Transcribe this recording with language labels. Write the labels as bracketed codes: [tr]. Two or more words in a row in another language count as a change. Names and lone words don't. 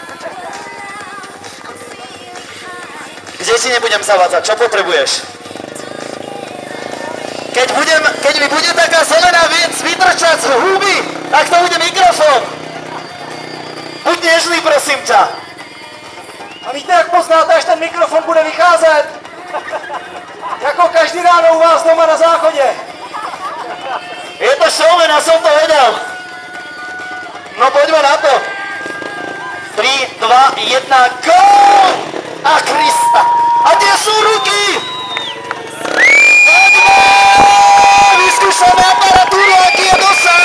[sk] Kde ti nebudem zavádzať? Čo potrebuješ? Keď mi bude taká zelená vec vytrčať z huby, tak to bude mikrofón. Buď nežný, prosím ťa. [cs] A víte, jak poznáte, až ten mikrofon bude vycházet? Jako každý ráno u vás doma na záchodě. [sk] Je to showman, ja som to vedel. No poďme na to. 3, 2, 1, go! A Krista! A kde sú ruky? Poďme! Vyskúšame aparatúru, aký je dosah.